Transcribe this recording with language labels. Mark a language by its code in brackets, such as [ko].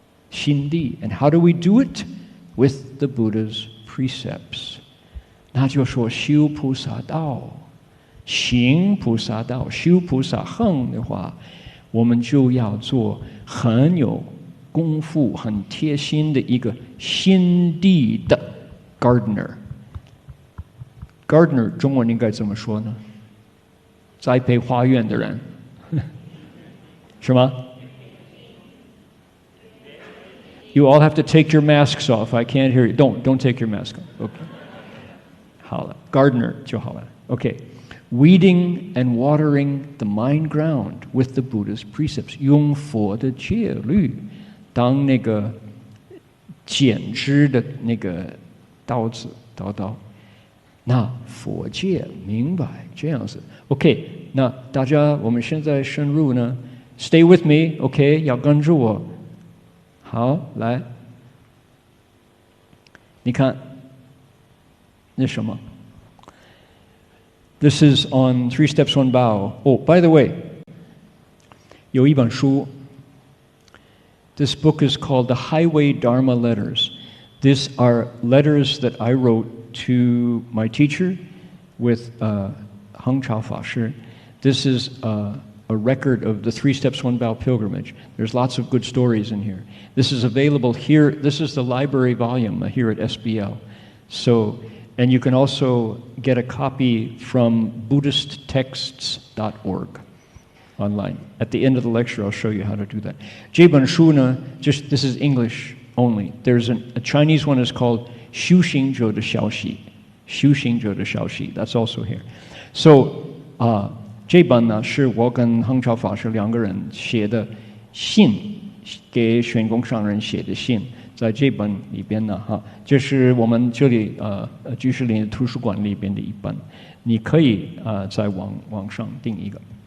[en] 心地 and how do we do it? With the Buddha's precepts. [zh] 那就说修菩萨道，行菩萨道，修菩萨行的话，我们就要做很有功夫、很贴心的一个心地的 gardener。gardener 中文应该怎么说呢？栽培花园的人，是吗？ [en] You all have to take your masks off. I can't hear you. Don't take your mask off. Okay. [zh] 好了 ，gardener 就好了。 [en] Okay. Weeding and watering the mind ground with the Buddha's precepts. [zh] 用佛的戒律当那个剪枝的那个刀子刀。那佛戒明白这样子。 OK， 那大家我们现在深入呢 ， [en] Stay with me， [zh] OK， 要跟着我。好，来，你看，那什么 ？ [en] This is on 3 Steps 1 Bow. Oh, by the way, [zh] 有一本书 [en] This book is called The Highway Dharma Letters. These are letters that I wrote to my teacher with Heng Sure法师. This is a record of the 3 Steps, 1 Bow pilgrimage. There's lots of good stories in here. This is available here. This is the library volume here at SBL. So, and you can also get a copy from BuddhistTexts.org online. At the end of the lecture, I'll show you how to do that. [zh] 这本书呢, [en] this is English only. There's a Chinese one is called 修行者的消息. [zh] 修行者的消息. [en] That's also here. [zh] So, 这本呢是我跟恒超法师2个人写的信，给玄公上人写的信，在这本里边呢，这是我们这里居士林图书馆里边的一本，你可以在网上订一个。